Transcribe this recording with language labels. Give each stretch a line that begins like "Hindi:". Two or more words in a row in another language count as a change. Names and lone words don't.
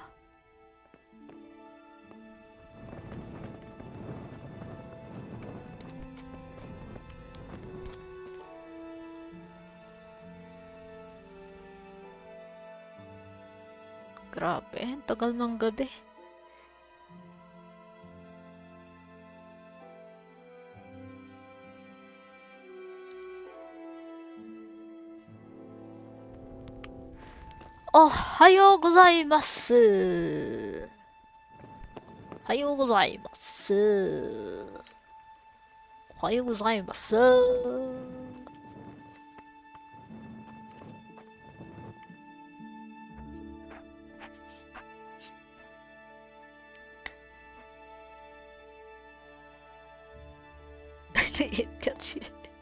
Filipino: Grabe, ang tagal ng gabi.
Japanese: おはようございます. おはようございます. おはようございます.
English: Got you.